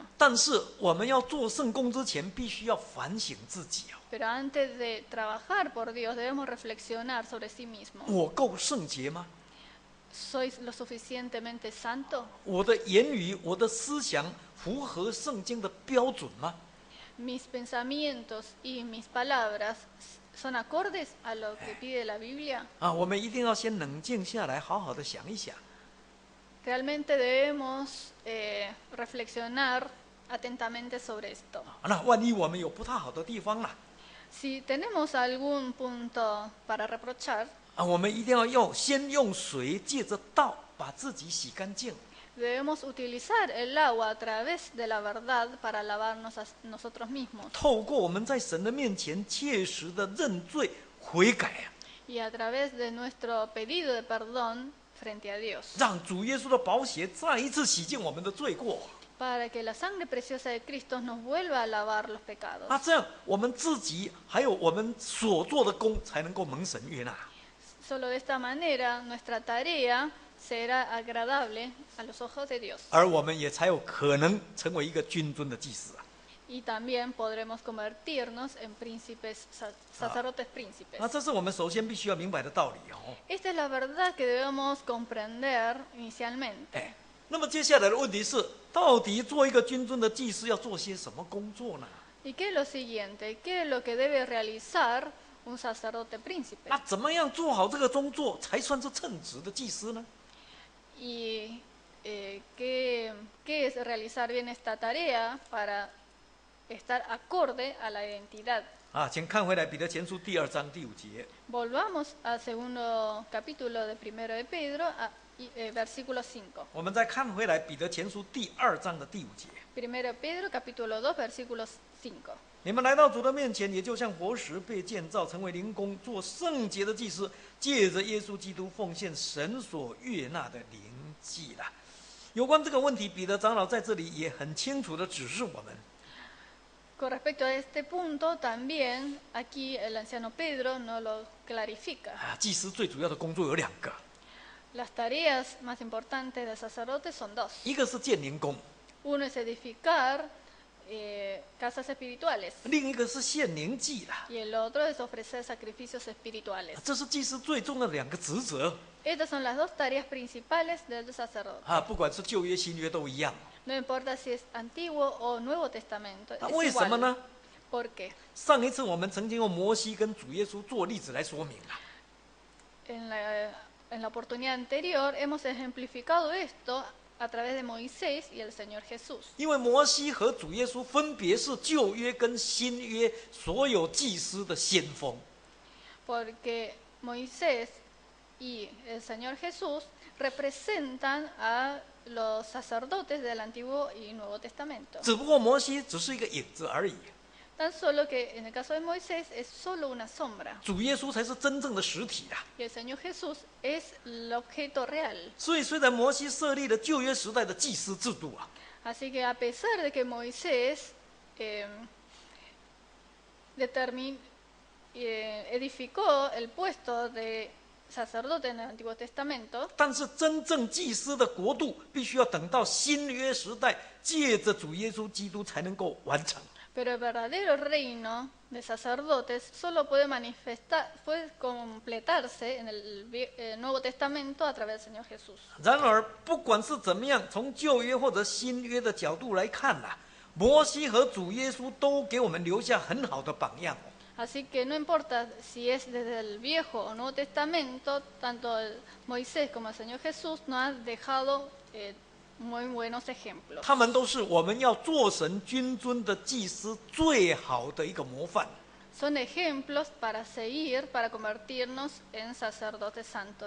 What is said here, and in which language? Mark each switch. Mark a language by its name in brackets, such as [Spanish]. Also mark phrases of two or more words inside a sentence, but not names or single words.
[Chinese] 但是我们要做圣工之前，必须要反省自己哦。 [Spanish] Pero antes de trabajar por Dios debemos reflexionar sobre sí mismo. [Chinese] 我够圣洁吗？ [Spanish] ¿Soy lo suficientemente santo? [Chinese] 我的言语、我的思想符合圣经的标准吗？ [Spanish] ¿Mis pensamientos y mis palabras son acordes a lo que pide la Biblia? [Chinese] 我们一定要先冷静下来，好好的想一想。 [Spanish] Realmente debemos reflexionar atentamente sobre esto. [Chinese] 那万一我们有不太好的地方啦， [Spanish] Si tenemos algún punto para reprochar, [Chinese] 我们一定要先用水借着道把自己洗干净。 [Spanish] debemos utilizar el agua a través de la verdad para lavarnos a nosotros mismos. [Chinese] 透过我们在神的面前切实的认罪悔改， [Spanish] Y a través de nuestro pedido de perdón frente a Dios, [Chinese] 让主耶稣的宝血再一次洗净我们的罪过。 [Spanish] para que la sangre preciosa de Cristo nos vuelva a lavar los pecados. [Chinese] 这样我们自己还有我们所做的工才能够蒙神悦纳。 [Spanish] Solo de esta manera nuestra tarea será agradable a los ojos de Dios. [Chinese] 而我们也才有可能成为一个君尊的祭司啊！ [Spanish] Y también podremos convertirnos en príncipes, sacerdotes príncipes. [Chinese] 这是我们首先必须要明白的道理哦。 [Spanish] Esta es la verdad que debemos comprender inicialmente. [Chinese] 那么接下来的问题是，到底做一个君尊的祭司要做些什么工作呢？ [Spanish] ¿Y qué es lo siguiente? ¿Qué es lo que debe realizar un sacerdote príncipe? [Chinese] 那怎么样做好这个工作才算是称职的祭司呢？ [Spanish] ¿Y qué es realizar bien esta tarea para estar acorde a la identidad? [Chinese] 请看回来彼得前书第2章第5节。 [Spanish] Volvamos al segundo capítulo de Primero de Pedro, versículo 5. [Chinese] 我们再看回来彼得前书第2章的第5节。 [Spanish] Primero de Pedro, capítulo 2, versículo 5. [Chinese] 你们来到主的面前，也就像活石被建造，成为灵宫，做圣洁的祭司，借着耶稣基督奉献神所悦纳的灵祭了。有关这个问题，彼得长老在这里也很清楚地指示我们。 [Spanish] Con respecto a este punto, también aquí el anciano Pedro nos lo clarifica. [Chinese] 祭司最主要的工作有2个， [Spanish] Las tareas más importantes del sacerdote son 2. [Chinese] 一个是建灵宫， [Spanish] Uno es edificar casas espirituales [Chinese] 另一个是献灵祭啦。 [Spanish] y el otro es ofrecer sacrificios espirituales. [Chinese] 这是祭司最重要的2个职责 [Spanish] Estas son las 2 tareas principales del sacerdote. [Chinese] 不管是旧约新约都一样。 [Spanish] No importa si es Antiguo o Nuevo Testamento. Es [Chinese] 为什么 [Spanish] igual. [Chinese] 呢？ [Spanish] ¿Por qué? [Chinese] 上一次我们曾经用摩西跟主耶稣做例子来说明啊。 [Spanish] En la oportunidad anterior hemos ejemplificado esto a través de Moisés y el Señor Jesús. [Chinese] 因为摩西和主耶稣分别是旧约跟新约所有祭司的先锋。 [Spanish] Porque Moisés y el Señor Jesús representan a los sacerdotes del Antiguo y Nuevo Testamento. [Chinese] 只不过摩西只是一个影子而已。 [Spanish] Tan solo que en el caso de Moisés es solo una sombra [Chinese] 主耶稣才是真正的实体啊。 [Spanish] y el Señor Jesús es el objeto real. [Chinese] 所以，虽然摩西设立了旧约时代的祭司制度啊， [Spanish] Así que a pesar de que Moisés edificó el puesto de sacerdote en el Antiguo Testamento, [Chinese] 但是真正祭司的国度必须要等到新约时代，借着主耶稣基督才能够完成。 [Spanish] pero el verdadero reino de sacerdotes solo puede completarse en el Nuevo Testamento a través del Señor Jesús. [Chinese] 然而，不管是怎么样，从旧约或者新约的角度来看呐、摩西和主耶稣都给我们留下很好的榜样哦。 [Spanish] Así que no importa si es desde el Viejo o Nuevo Testamento, tanto Moisés como el Señor Jesús nos han dejado muy buenos ejemplos. [Chinese] 他们都是我们要做神君尊的祭司最好的一个模范。 [Spanish] Son ejemplos para seguir, para convertirnos en sacerdotes santos.